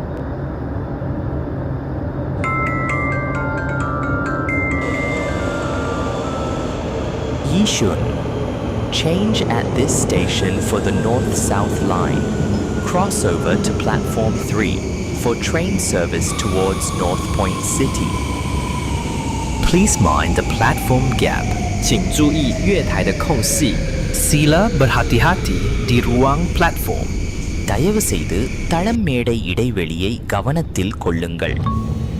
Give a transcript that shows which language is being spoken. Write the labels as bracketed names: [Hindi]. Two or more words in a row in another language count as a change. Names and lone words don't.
[English] Yishun. Change at this station for the North-South line. Cross over to platform 3 for train service towards North Point City. Please mind the platform gap. [Chinese] 请注意月台的空隙。 [Malay] Sila berhati-hati di ruang platform. [Tamil] தயவு செய்து தளம் மேடை இடைவெளியை கவனத்தில் கொள்ளுங்கள்.